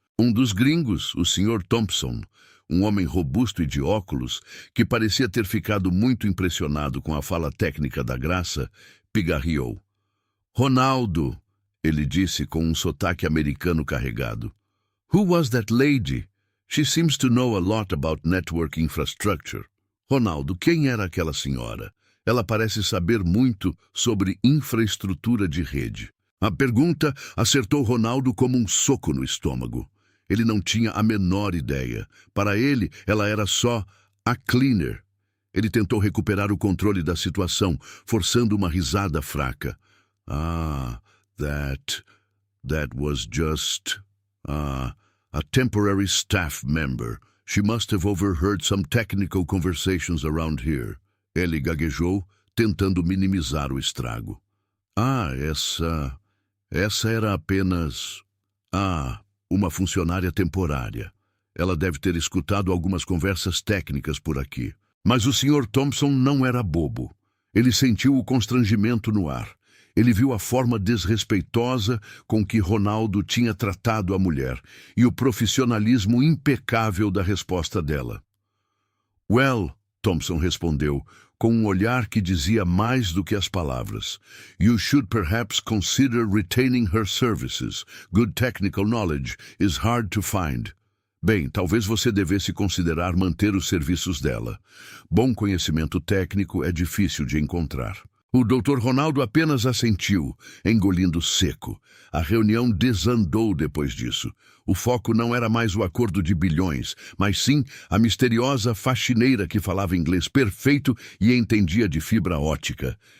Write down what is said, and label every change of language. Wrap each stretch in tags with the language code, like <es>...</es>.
<pt>Um dos gringos, o Sr. Thompson, um homem robusto e de óculos, que parecia ter ficado muito impressionado com a fala técnica da Graça, pigarreou. Ronaldo, ele disse com um sotaque americano carregado.</pt> <en>Who was that lady? She seems to know a lot about network infrastructure.</en> <pt>Ronaldo, quem era aquela senhora? Ela parece saber muito sobre infraestrutura de rede. A pergunta acertou Ronaldo como um soco no estômago. Ele não tinha a menor ideia. Para ele, ela era só a cleaner. Ele tentou recuperar o controle da situação, forçando uma risada fraca.</pt> <en>Ah, that was just, a temporary staff member. She must have overheard some technical conversations around here.</en> <pt>Ele gaguejou, tentando minimizar o estrago. Ah, essa era apenas, uma funcionária temporária. Ela deve ter escutado algumas conversas técnicas por aqui. Mas o Sr. Thompson não era bobo. Ele sentiu o constrangimento no ar. Ele viu a forma desrespeitosa com que Ronaldo tinha tratado a mulher e o profissionalismo impecável da resposta dela. Well, Thompson respondeu, com um olhar que dizia mais do que as palavras.</pt> <en>You should perhaps consider retaining her services. Good technical knowledge is hard to find.</en> <pt>Bem, talvez você devesse considerar manter os serviços dela. Bom conhecimento técnico é difícil de encontrar. O Dr. Ronaldo apenas assentiu, engolindo seco. A reunião desandou depois disso. O foco não era mais o acordo de bilhões, mas sim a misteriosa faxineira que falava inglês perfeito e entendia de fibra ótica.</pt>